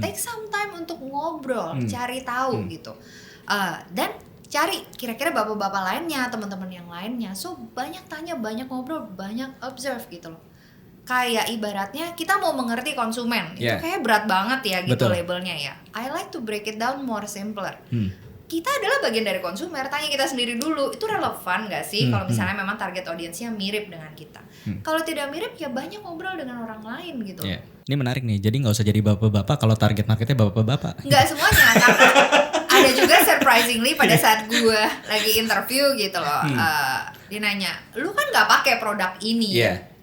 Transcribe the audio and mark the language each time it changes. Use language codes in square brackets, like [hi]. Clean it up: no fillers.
[en] Take some time [id] untuk ngobrol, cari tahu gitu. Dan cari kira-kira bapak-bapak lainnya, teman-teman yang lainnya. So banyak tanya, banyak ngobrol, banyak observe gitu loh. Kayak ibaratnya kita mau mengerti konsumen, itu kayak berat banget ya gitu labelnya ya. [en] I like to break it down more simpler. [id] Kita adalah bagian dari konsumer, tanya kita sendiri dulu, itu relevan gak sih kalau misalnya memang target audiensnya mirip dengan kita. Kalau tidak mirip ya banyak ngobrol dengan orang lain gitu. Ini menarik nih, jadi gak usah jadi bapak-bapak kalau target marketnya bapak-bapak. Nggak semuanya, karena ada juga surprisingly pada saat gue lagi interview gitu loh, dia nanya, lu kan gak pakai produk ini ya?